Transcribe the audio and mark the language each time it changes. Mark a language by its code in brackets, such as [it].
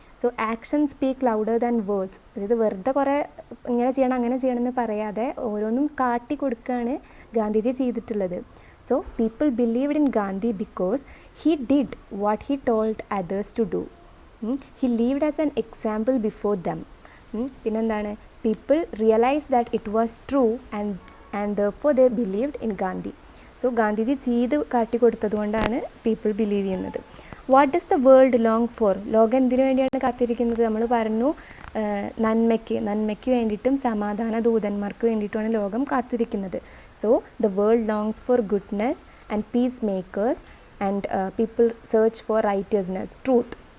[en] So action speak louder than words. [ml] അതായത് വെറുതെ കുറേ ഇങ്ങനെ ചെയ്യണം അങ്ങനെ ചെയ്യണം എന്ന് പറയാതെ ഓരോന്നും കാട്ടിക്കൊടുക്കുകയാണ് ഗാന്ധിജി ചെയ്തിട്ടുള്ളത്. [en] So people believed in Gandhi because he did what he told others to do. He lived as an example before them. [ml] പിന്നെന്താണ്? [en] people realized that it was true and therefore they believed in Gandhi. [ml] So Gandhiji ചെയ്ത് കാട്ടിക്കൊടുത്തത് കൊണ്ടാണ് people believe ചെയ്യുന്നത്. [en] What does the world long for? [ml] ലോകം എന്തിനു വേണ്ടിയാണ് കാത്തിരിക്കുന്നത്? നമ്മൾ പറഞ്ഞു നന്മയ്ക്ക് വേണ്ടിയിട്ടും സമാധാന ദൂതന്മാർക്ക് വേണ്ടിയിട്ടുമാണ് ലോകം കാത്തിരിക്കുന്നത്. [en] So the world longs for goodness and peace makers and people search for righteousness, truth.